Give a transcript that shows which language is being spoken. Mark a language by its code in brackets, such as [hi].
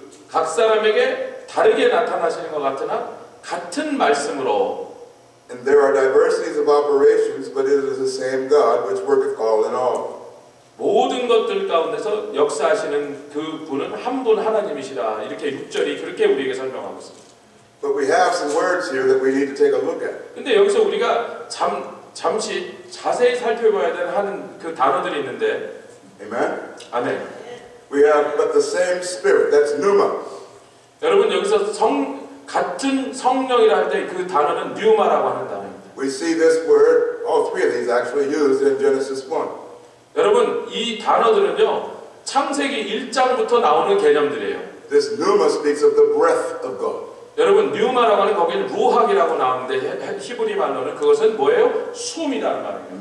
[ko] 각 사람에게 다르게 나타나시는 것 같으나 같은 말씀으로 [en] And there are diversities of operations but it is the same God which worketh all in all. [ko] 모든 것들 가운데서 역사하시는 그 분은 한 분 하나님이시라. 이렇게 6절이 그렇게 우리에게 설명하고 있습니다. [en] But we have some words here that we need to take a look at. [ko] 근데 여기서 우리가 잠시 자세히 살펴봐야 하는 그 단어들이 있는데, [en] Amen? [ko] 아멘. [en] We have but the same Spirit. That's pneuma. [ko] 여러분 여기서 같은 성령이라 할 때 그 단어는 뉴마라고 하는 단어입니다. [en] We see this word, all three of these actually used in Genesis 1. [ko] 여러분 이 단어들은요 창세기 1장부터 나오는 개념들이에요. [en] This pneuma speaks of the breath of God. [ko] 여러분 뉴마라고 하는 거기는 루학이라고 나오는데 히브리 말로는 그것은 뭐예요? 숨이라는 말이에요.